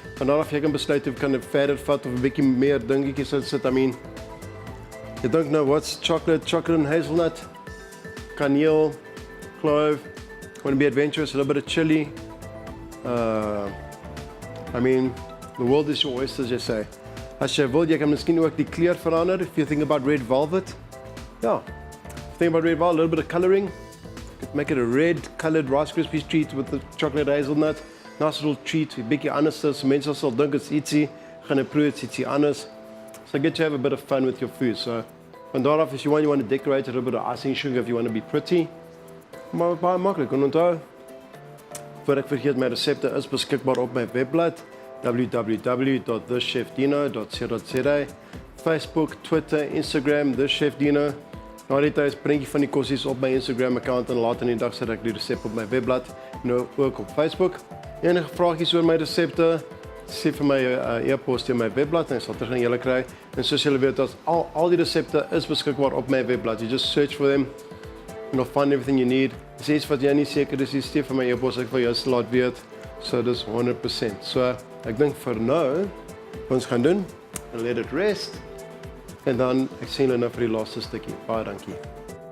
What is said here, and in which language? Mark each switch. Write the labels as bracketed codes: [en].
[af] Vandaar af jy kan besluit of kan dit verder vat of 'n bietjie meer dingetjies insit. [en] I mean, you don't know what's chocolate and hazelnut, [af] kaneel, clove. [en] Want to be adventurous, a little bit of chili. I mean, the world is your oyster, [af] as jy sê. As jy wil, jy kan miskien ook die kleur verander. [en] If you think about red velvet, yeah. Think about red velvet, a little bit of coloring. Make it a red colored Rice Krispies treat with the chocolate hazelnut. Nice little treat, [af] 'n bietjie anders is. Mense sal dink dit's ietsie, gaan 'n proe, it's ietsie anders. [en] So get to have a bit of fun with your food. So [af] van daar af, [en] if you want to decorate it, a little bit of icing sugar if you want to be pretty. [af] Maar baie maklik. En onthou, voor ek vergeet, my resepte is beskikbaar op my webblad www.thechefdino.co.za. Facebook, Twitter, Instagram, The Chef Dino. Na die tyd prentjie van die kossies op my Instagram account en later in die dag sit ek die resep op my webblad, nou ook op Facebook. Enige vragies oor my resepte, sê vir my e-pos deur my webblad en ek sal terug aan julle kry. En soos julle weet, al die resepte is beskikbaar op my webblad. [en] You just search for them and you'll find everything you need. [af] As iets wat jy nie seker is, stuur vir my e-pos, ek wil jou laat weet. So dis 100%. So ek dink vir nou, wat ons gaan doen, [en] let it rest. [af] En dan, ek sien julle nou vir die laaste stukkie. Baie dankie.